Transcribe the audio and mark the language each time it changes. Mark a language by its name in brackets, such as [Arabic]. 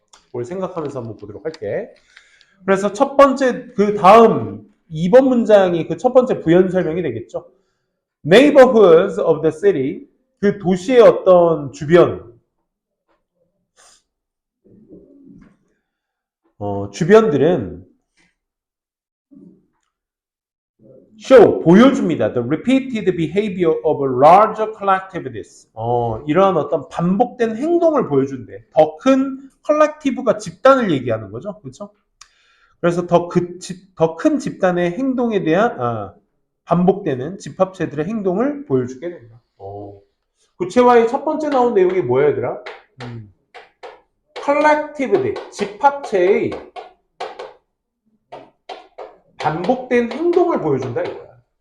[Korean] 그걸 생각하면서 한번 보도록 할게. 그래서 첫 번째, 그 다음 2번 문장이 그 첫 번째 부연 설명이 되겠죠. [English] Neighborhoods of the city, [Korean] 그 도시의 어떤 주변, 주변들은 show, 보여줍니다. [English] The repeated behavior of larger collectivities. [Korean] 이러한 어떤 반복된 행동을 보여준대. 더 큰 컬렉티브가 집단을 얘기하는 거죠. 그렇죠? 그래서 더 큰 집단의 행동에 대한 반복되는 집합체들의 행동을 보여주게 됩니다. 구체화의 첫 번째 나온 내용이 뭐야, 얘들아? 컬렉티브들, 집합체의 반복된 행동을 보여준다 이거야.